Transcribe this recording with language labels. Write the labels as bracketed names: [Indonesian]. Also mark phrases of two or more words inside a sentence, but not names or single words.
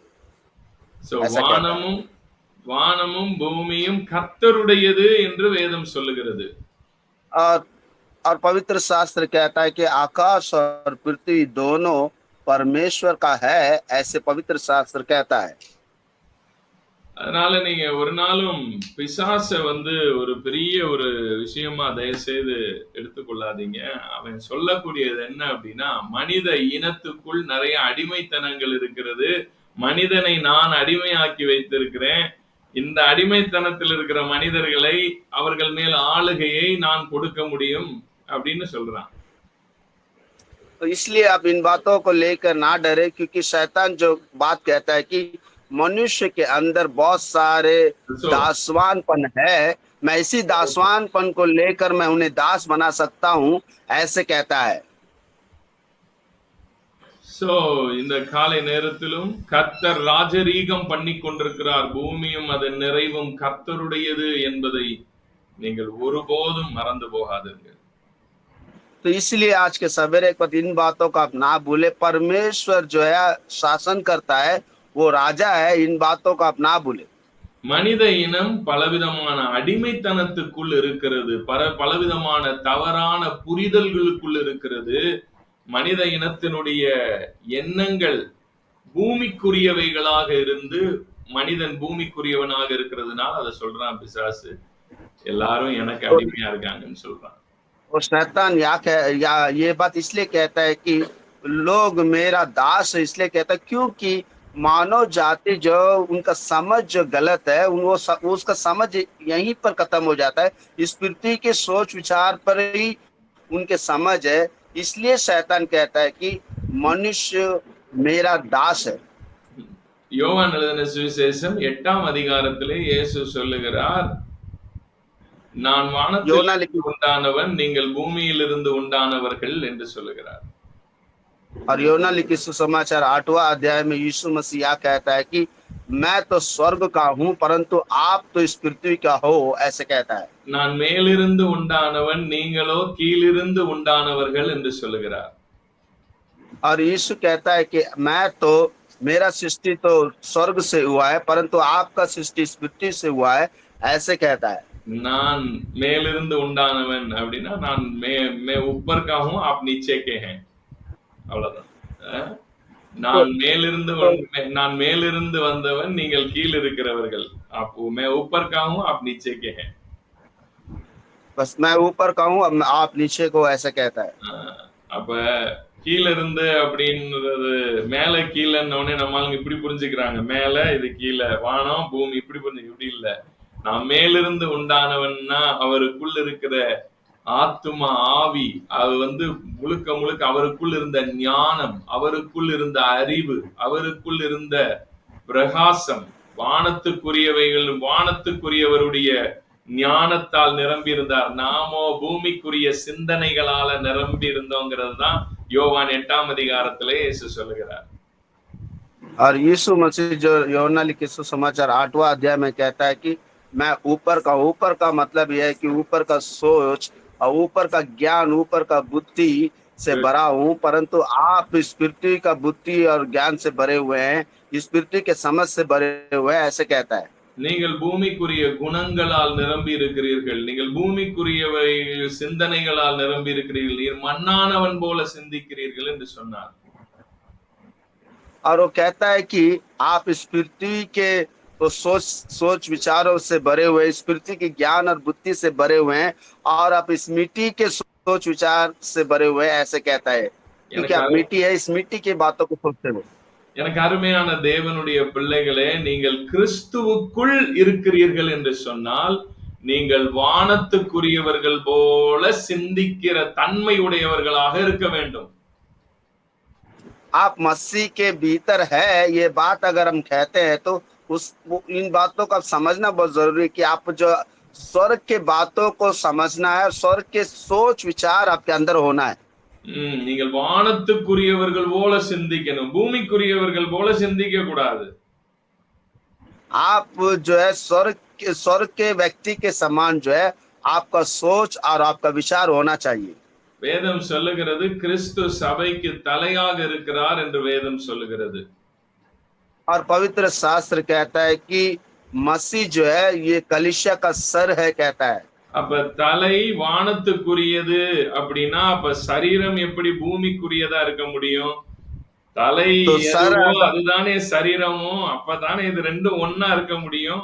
[Tamil] வானமும் பூமியும் கர்த்தருடையது என்று வேதம் சொல்லுகிறது. [Hindi] और पवित्र शास्त्र कहता है कि आकाश और पृथ्वी दोनों परमेश्वर का है, ऐसे पवित्र शास्त्र कहता है। [Tamil] அதனால நீங்க ஒரு நாளும் பிசாச ஒரு பெரிய ஒரு விஷயமா தயவு செய்து எடுத்துக்கொள்ளாதீங்க. அவன் சொல்லக்கூடியது என்ன அப்படின்னா, மனித இனத்துக்குள் நிறைய அடிமைத்தனங்கள் இருக்கிறது, மனிதனை நான் அடிமையாக்கி வைத்திருக்கிறேன், இந்த அடிமைத்தனத்தில் இருக்கிற மனிதர்களை அவர்கள் மேல் ஆளுகையை நான் கொடுக்க முடியும் அப்படின்னு சொல்றான். [Hindi] तो इसलिए आप इन बातों को लेकर ना डरे, क्योंकि शैतान जो बात कहता है कि मनुष्य के अंदर बहुत सारे दासवानपन है, मैं इसी दासवानपन को लेकर मैं उन्हें दास बना सकता हूं, ऐसे कहता है। [Tamil] சோ இந்த காலை நேரத்திலும் கர்த்தர் ராஜரீகம் பண்ணி கொண்டிருக்கிறார். பூமியும் அதன் நிறைவும் கர்த்தருடையது என்பதை நீங்கள் ஒருபோதும் மறந்து போகாதீர்கள். [Hindi] तो इसलिए आज के सवेरे पर इन बातों का आप ना भूले। परमेश्वर जो है शासन करता है, वो राजा है, इन बातों का आप ना भूले। [Tamil] மனித இனம் பலவிதமான அடிமைத்தனத்துக்குள் இருக்கிறது. பலவிதமான தவறான புரிதல்களுக்குள் இருக்கிறது. மனித இனத்தினுடைய எண்ணங்கள் பூமிக்குரியவைகளாக இருந்து மனிதன் பூமிக்குரியவனாக இருக்கிறதுனால அதை சொல்றான் பிசாசு. எல்லாரும் எனக்கு அடிமையா இருக்காங்கன்னு சொல்றான். [Hindi] और शैतान या ये बात इसलिए कहता है कि लोग मेरा दास है, इसलिए कहता है क्योंकि मानव जाति जो उनका समझ जो गलत है, उसका समझ यहीं पर खत्म हो जाता है। इस पृथ्वी के सोच विचार पर ही उनके समझ है। इसलिए शैतान कहता है कि मनुष्य मेरा दास है। [Tamil] யோவான் எழுதின சுவிசேஷம் 8ஆம் அதிகாரத்திலே இயேசு சொல்லுகிறார், நான் வானத்திலிருந்து உண்டானவன், நீங்கள் பூமியிலிருந்து உண்டானவர்கள் என்று சொல்லுகிறார். [Hindi] और योना लिखित सुसमाचार 8वां अध्याय में यीशु मसीह कहता है कि मैं तो स्वर्ग का हूं, परंतु आप तो इस पृथ्वी का हो, ऐसे कहता है। [Tamil] நான் மேலிருந்து உண்டானவன், நீங்களோ கீழிருந்து உண்டானவர்கள் என்று சொல்லுகிறார். [Hindi] और यीशु कहता है कि मैं तो, मेरा सृष्टि तो स्वर्ग से हुआ है, परंतु आपका सृष्टि इस पृथ्वी से हुआ है, ऐसे कहता है। [Tamil] நான் மேலிருந்து உண்டானவன் அப்படின்னா நான் [Hindi] मैं ऊपर का हूं, आप नीचे के हैं, [Tamil] அவ்வளவுதான். நான் மேலிருந்து வந்தவன், நீங்கள் கீழ் இருக்கிறவர்கள். [Hindi] அப்போ मैं ऊपर का हूं, आप नीचे के हैं. बस मैं ऊपर का हूं, अब आप नीचे को, ऐसा कहता है। [Tamil] அப்ப கீழ இருந்து அப்படின்றது மேல கீழன்னு உடனே நம்மளுங்க இப்படி புரிஞ்சுக்கிறாங்க. மேல இது கீழ, வானம் பூமி இப்படி புரிஞ்சு, இப்படி இல்ல. நான் மேலிருந்து உண்டானவன்னா அவருக்குள் இருக்கிற ஆத்துமா ஆவி, அது முழுக்க முழுக்க அவருக்குள் இருந்த ஞானம், அவருக்குள் இருந்த அறிவு, அவருக்குள் இருந்த பிரகாசம், வானத்துக்குரியவருடைய ஞானத்தால் நிரம்பி இருந்தார். நாமோ பூமிக்குரிய சிந்தனைகளால நிரம்பி இருந்தோங்கிறது தான் யோவான் 8ஆம் அதிகாரத்திலே இயேசு சொல்லுகிறார். [Hindi] और यीशु मसीह जो यूहन्ना लिखित सुसमाचार 8वां अध्याय में कहता है कि मैं ऊपर का मतलब यह है कि ऊपर का सोच और ऊपर का ज्ञान, ऊपर का बुद्धि से भरा हूं, परंतु आप इस पृथ्वी का बुद्धि और ज्ञान से भरे हुए हैं, इस पृथ्वी के समझ से भरे हुए हैं, ऐसे कहता है। [Tamil] நீங்கள் பூமிக்குரிய குணங்களால் நிரம்பி இருக்கிறீர்கள், நீங்கள் பூமிக்குரிய சிந்தனைகளால் நிரம்பி இருக்கிறீர்கள், நீர் மண்ணானவன் போல சிந்திக்கிறீர்கள் என்று சொன்னார். [Hindi] और वो कहता है कि आप इस पृथ्वी के तो सोच विचारों से भरे हुए, इस पृथ्वी के ज्ञान और बुद्धि से भरे हुए हैं, और आप इस मिट्टी के सोच विचार से भरे हुए हैं, ऐसे कहता है। क्योंकि आप मिट्टी है, इस मिट्टी की बातों को सोचते हो। [Tamil] எனக்கு அருமையான தேவனுடைய பிள்ளைகளே, நீங்கள் கிறிஸ்துவுக்குள் இருக்கிறீர்கள் என்று சொன்னால் நீங்கள் வானத்துக்குரியவர்கள் போல சிந்திக்கிற தன்மை உடையவர்களாக இருக்க வேண்டும். [Hindi] आप मसीह के भीतर है, ये बात अगर हम कहते हैं तो इन बातों का समझना बहुत जरूरी है कि आप जो स्वर्ग के बातों को समझना है, स्वर्ग के सोच विचार आपके अंदर होना है। [Tamil] நீங்கள் வானத்துக்குரியவர்கள் போல சிந்திக்கணும், பூமிக்குரியவர்கள் போல சிந்திக்க கூடாது. [Hindi] आप जो है स्वर्ग के व्यक्ति के समान जो है आपका सोच और आपका विचार होना चाहिए। [Tamil] வேதம் சொல்லுகிறது கிறிஸ்து சபைக்கு தலையாக இருக்கிறார் என்று வேதம் சொல்லுகிறது. [Hindi] और पवित्र शास्त्र कहता है कि मसीह जो है ये कलीसिया का सर है, कहता है। [Tamil] அப்ப தலை வானத்துக்குரியது அப்படின்னா அப்ப சரீரம் எப்படி பூமிக்குரியதா இருக்க முடியும்? தலை அதுதானே சரீரமும், அப்பதானே இது ரெண்டும் ஒன்னா இருக்க முடியும்.